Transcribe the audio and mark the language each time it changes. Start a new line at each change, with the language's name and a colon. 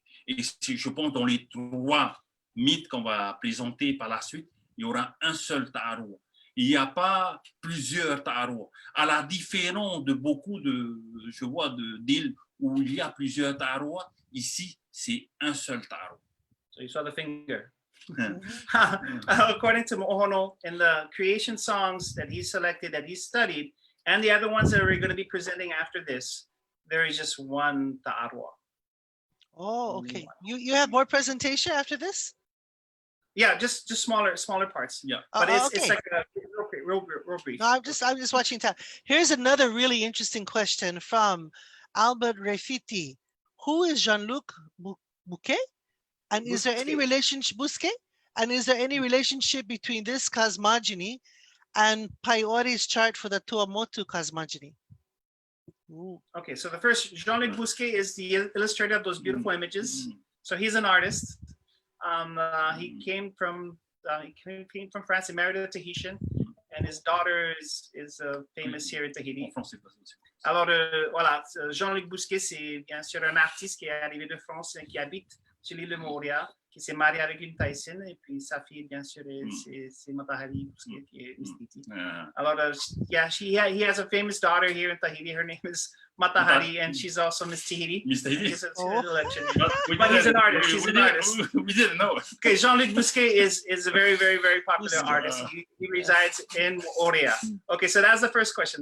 French: Et je pense dans les 3 mythes qu'on va présenter par la suite, il y aura un seul Taʻaroa. Il n'y a pas plusieurs Taʻaroa. À la différence de beaucoup d'îles où il y a plusieurs Taʻaroa, ici, c'est un seul Taʻaroa.
English: So you saw the finger. According to Mo'ohono, in the creation songs that he selected, that he studied, and the other ones that we're going to be presenting after this, there is just one Taʻaroa. Oh, okay. You have more presentation after this? Yeah, just smaller parts. Yeah, but okay. It's like a real brief. No, I'm just watching time. Here's another really interesting question from Albert Refiti. Who is Jean-Luc Bouquet? And is there any relationship, Busquet? And is there any relationship between this cosmogeny and Paiori's chart for the Tuamotu cosmogeny? Ooh. Okay, so the first, Jean-Luc Busquet is the illustrator of those beautiful images. So he's an artist. He came from France. He married a Tahitian, and his daughter is famous here in Tahiti.
French: Alors voilà, Jean-Luc Busquet, c'est bien sûr un artiste qui est arrivé de France et qui habite sur l'île de Moria, qui s'est marié avec une Tahitienne, et puis sa fille, bien sûr, c'est Matahari Busquet, qui est Miss Tahiti.
English: Alors, he has a famous daughter here in Tahiti. Her name is Matahari, and she's also Miss Tahiti. Miss Tahiti. But he's an artist. He's an artist. We didn't know. Okay, Jean-Luc Busquet is a very, very, very popular artist. He resides in Moria. Okay, so that's the first question.